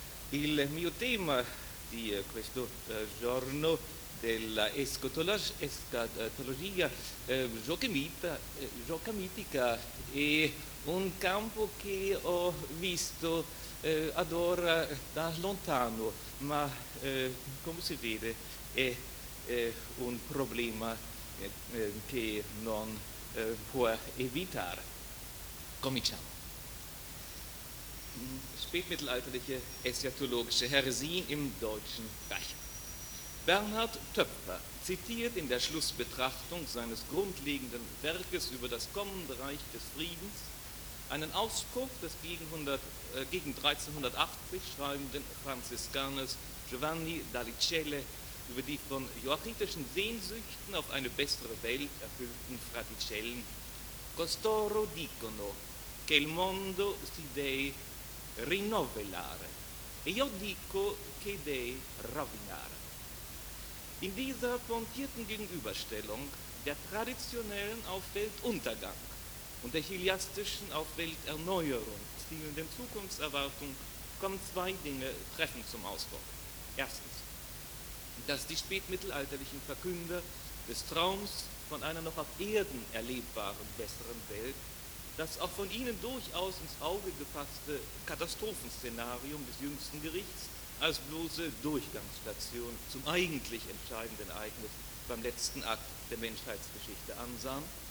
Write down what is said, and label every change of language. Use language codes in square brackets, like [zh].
[it] Il mio tema di questo giorno della escatologia giocamitica è un campo che ho visto ad ora da lontano, ma come si vede è un problema che non può evitare. Cominciamo. [de] Spätmittelalterliche eschatologische Heresien im Deutschen Reich. Bernhard Töpfer zitiert in der Schlussbetrachtung seines grundlegenden Werkes über das kommende Reich des Friedens einen Ausspruch des gegen 1380 schreibenden Franziskaners Giovanni Dallicelle über die von joachitischen Sehnsüchten auf eine bessere Welt erfüllten Fraticellen. [it] Costoro dicono che il mondo si dei rinnovellare e io dico che dei rovinare. [de] In dieser pointierten Gegenüberstellung der traditionellen auf Weltuntergang und der chiliastischen auf Welterneuerung zielenden Zukunftserwartung kommen zwei Dinge treffend zum Ausdruck. Erstens, dass die spätmittelalterlichen Verkünder des Traums von einer noch auf Erden erlebbaren besseren Welt das auch von ihnen durchaus ins Auge gefasste Katastrophenszenarium des jüngsten Gerichts als bloße Durchgangsstation zum eigentlich entscheidenden Ereignis beim letzten Akt der Menschheitsgeschichte ansahen.